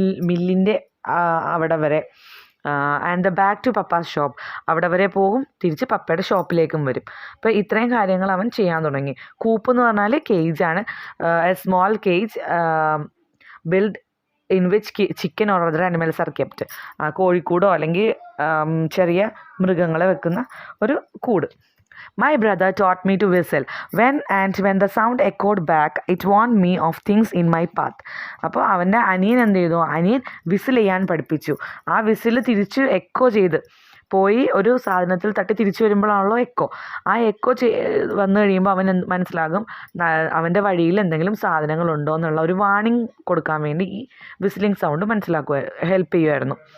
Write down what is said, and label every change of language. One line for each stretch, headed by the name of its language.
Malayalam: മില്ലിൻ്റെ അവിടെ വരെ.
English: and the back to papa's shop,
Malayalam: അവിടെ വരെ പോകും, തിരിച്ച് പപ്പയുടെ ഷോപ്പിലേക്കും വരും. അപ്പോൾ ഇത്രയും കാര്യങ്ങൾ അവൻ ചെയ്യാൻ തുടങ്ങി. കൂപ്പ് എന്ന് പറഞ്ഞാൽ കേജാണ്.
English: A small cage build in which chicken or other animals are kept.
Malayalam: കോഴിക്കൂടോ അല്ലെങ്കിൽ ചെറിയ മൃഗങ്ങളെ വെക്കുന്ന ഒരു കൂട്.
English: My brother taught me to whistle. When the sound echoed back, it warned me of things in my path.
Malayalam: അപ്പോൾ അവൻ്റെ അനിയൻ എന്ത് ചെയ്തു, അനിയൻ വിസിൽ ചെയ്യാൻ പഠിപ്പിച്ചു. ആ വിസിൽ തിരിച്ച് എക്കോ ചെയ്ത് പോയി ഒരു സാധനത്തിൽ തട്ടി തിരിച്ചു വരുമ്പോഴാണല്ലോ എക്കോ. ആ എക്കോ വന്നു കഴിയുമ്പോൾ അവൻ മനസ്സിലാകും അവൻ്റെ വഴിയിൽ എന്തെങ്കിലും സാധനങ്ങളുണ്ടോ എന്നുള്ള ഒരു വാർണിംഗ് കൊടുക്കാൻ വേണ്ടി ഈ വിസിലിംഗ് സൗണ്ട് ഹെൽപ്പ് ചെയ്യുമായിരുന്നു.